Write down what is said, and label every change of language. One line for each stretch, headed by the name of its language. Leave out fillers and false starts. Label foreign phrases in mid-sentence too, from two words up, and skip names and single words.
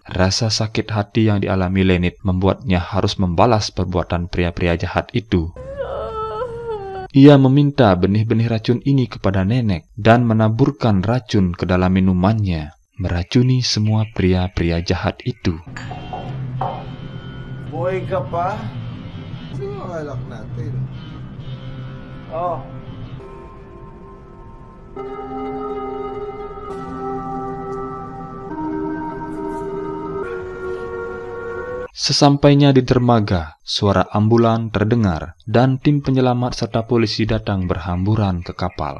Indonesian: Rasa sakit hati yang dialami Lenit membuatnya harus membalas perbuatan pria-pria jahat itu. Ia meminta benih-benih racun ini kepada nenek dan menaburkan racun ke dalam minumannya, meracuni semua pria-pria jahat itu.
Filipino: Boy ka pa? Sino ang alak natin? Oh.
Indonesian: Sesampainya di dermaga, suara ambulan terdengar dan tim penyelamat serta polisi datang berhamburan ke kapal.